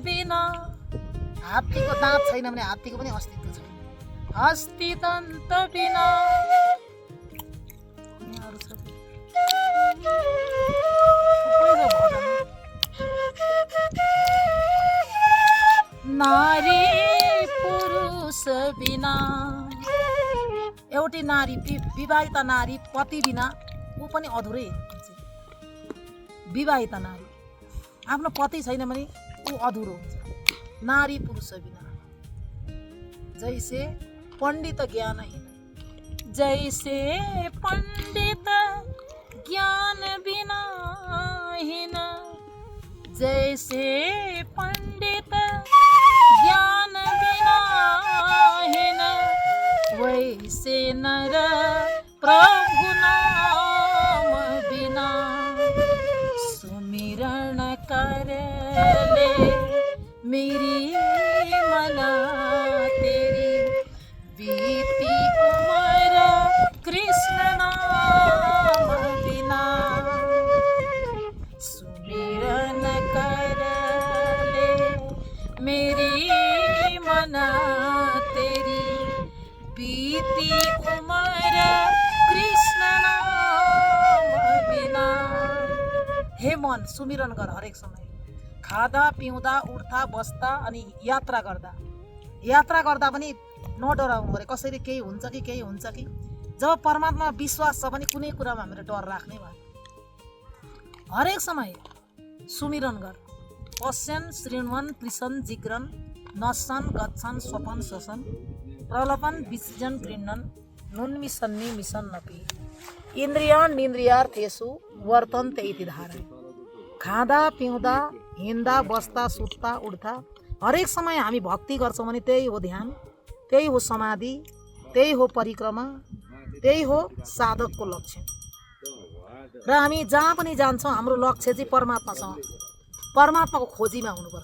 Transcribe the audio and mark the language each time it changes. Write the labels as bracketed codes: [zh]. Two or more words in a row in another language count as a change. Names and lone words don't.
[hi] बिना, [ne] हात्तीको दाँत छैन भने हात्तीको पनि अस्तित्व छैन। [hi] हस्ती दन्त बिना, [ne] अनि अरू छ थुप्रै छ भजन। [hi] नारी पुरुष बिना, [ne] एउटी नारी विवाहिता नारी पति बिना ऊ पनि अधुरै हुन्छ। विवाहिता नारी आफ्नो पति छैन भने ऊ अधुरो हुन्छ। [hi] नारी पुरुष बिना, जैसे पण्डित ज्ञानहीन, जैसे पंडित ज्ञान बिना हीन, जैसे पंडित ज्ञान बिना हीन, वैसे नर प्रभु नाम बिना, सुमिरण कर ले मेरी मना तेरी, बीती उमर कृष्ण नाम बिना, सुमिरन कर ले मेरी मना तेरी, बीती उमर कृष्ण नाम बिना। [ne] हे मन सुमिरन गर हरेक समय, खाँदा पिउँदा उठ्दा बस्दा अनि यात्रा गर्दा पनि नडराउनु पऱ्यो कसरी केही हुन्छ कि केही हुन्छ कि। जब परमात्मा विश्वास छ भने कुनै कुरामा हामीले डर राख्ने भयो। हरेक समय सुमिरन गर। [sa] पश्यन् शृण्वन् पृछन् जिग्रन्, नशन् गच्छन् स्वपन शोषन, प्रलपन विसृजन गृह्णन्, नुन्मिषन् निमिषन्नपि, इन्द्रियान् निन्द्रियार्थेषु वर्तन्ते इति धारय। [ne] खाँदा पिउँदा हिँड्दा बस्दा सुत्दा उठ्दा हरेक समय हामी भक्ति गर्छौँ भने त्यही हो ध्यान, त्यही हो समाधि, त्यही हो परिक्रमा, त्यही हो साधकको लक्ष्य। र हामी जहाँ पनि जान्छौँ हाम्रो लक्ष्य चाहिँ परमात्मासँग, परमात्माको खोजीमा हुनुपर्छ।